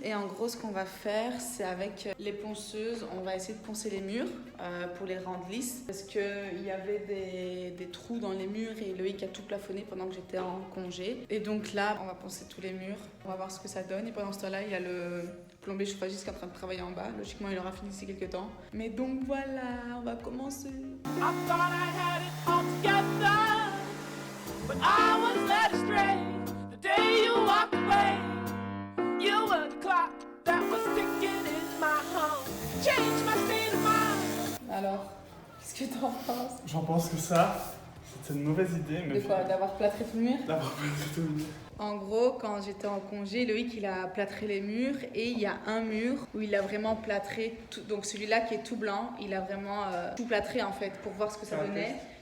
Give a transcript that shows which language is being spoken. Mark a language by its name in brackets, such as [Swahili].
[French] Et en gros, ce qu'on va faire, c'est avec les ponceuses, on va essayer de poncer les murs pour les rendre lisses. Parce qu'il y avait des trous dans les murs et Loïc a tout plafonné pendant que j'étais en congé. Et donc là, on va poncer tous les murs. On va voir ce que ça donne. Et pendant ce temps-là, il y a le plombier chauffagiste qui est en train de travailler en bas. Logiquement, il aura fini d'ici quelques temps. Mais donc voilà, on va commencer. [English] I thought I had it all together, but I was led astray. The day you walked away, you were the clock that was ticking in my home. Change my state of mind. [French] Alors, qu'est-ce que t'en penses? J'en pense que ça, c'était une mauvaise idée. Mais de quoi? D'avoir plâtré tout le mur? D'avoir plâtré tout le mur. En gros, quand j'étais en congé, Loïc il a plâtré les murs et il y a un mur où il a vraiment plâtré tout, donc celui-là qui est tout blanc, il a vraiment tout plâtré en fait pour voir ce que ça donnait.